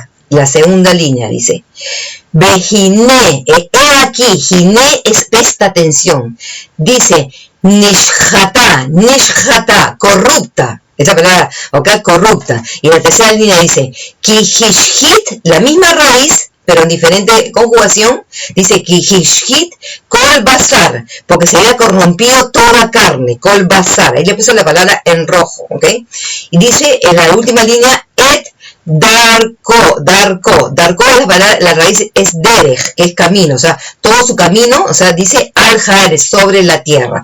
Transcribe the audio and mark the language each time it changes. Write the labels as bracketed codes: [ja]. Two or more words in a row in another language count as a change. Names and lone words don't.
[es] La segunda línea dice, Vejine, he aquí, Jine es presta atención, dice, Nishjata, corrupta, esta palabra, ok, corrupta. Y la tercera línea dice, Kihishhit, la misma raíz, pero en diferente conjugación, dice [he] כי השחית כל בשר, [es] porque se había corrompido toda carne, [he] כל בשר. [es] Ahí le puso la palabra en rojo, ¿ok? Y dice en la última línea, [he] את דרכו, [es] la raíz es derech, que es camino, o sea, todo su camino, o sea, dice [he] על הארץ, [es] sobre la tierra.